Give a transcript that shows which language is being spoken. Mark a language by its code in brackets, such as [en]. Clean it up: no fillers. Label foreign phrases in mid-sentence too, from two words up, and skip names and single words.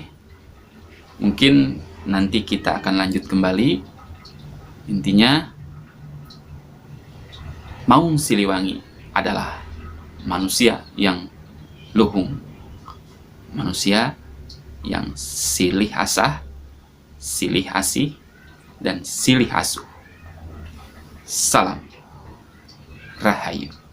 [id] Mungkin nanti kita akan lanjut kembali. Intinya, Maung Siliwangi adalah manusia yang luhung, manusia yang [su] silih asah, silih asih, dan silih asuh. [id] Salam. Rahayu.